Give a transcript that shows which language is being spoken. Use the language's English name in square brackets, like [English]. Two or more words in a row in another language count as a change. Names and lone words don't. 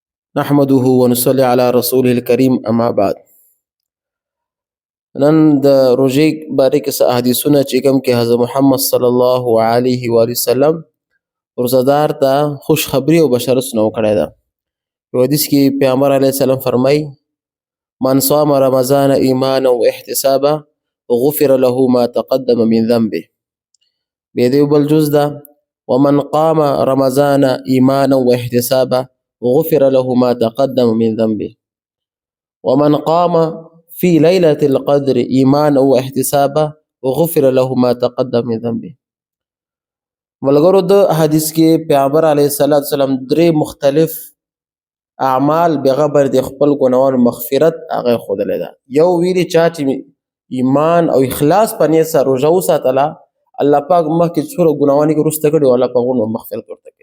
[Arabic] نحمده ونصلي على رسوله الكريم اما بعد. [Pashto] نن د روژې باره کې څه احادیثونه چې کوم کې حضرت محمد [Arabic] صلی الله علیه و آله وسلم [Pashto] روزدار ته خوش خبری او بشارت نو کړی ده. په حدیث کې پیغمبر [Arabic] علیه السلام [Pashto] فرمای: [Arabic] من صام رمضان ایمانا و احتسابا غفر له ما تقدم من ذنبه. [Pashto] به دې بل جز ده: [Arabic] ومن قام رمضان ایمانا و احتسابا غفر له ما تقدم من ذنبه. ومن قام في ليلة القدر ایمانا و احتسابا غفر له ما تقدم من ذنبه. [Pashto] ملګرو، د حدیث کې پیغمبر [Arabic] علیه السلام [Pashto] درې مختلف اعمال بغیر د خپل ګناهونو مغفرت هغه ښودلی ده. یو ویلي چا چې ایمان او اخلاص په نیت سره روژه وساتله، الله پاک مخکې څومره ګناهونه یې وروسته کړي او الله پاک هغه مغفرت ورته کوي.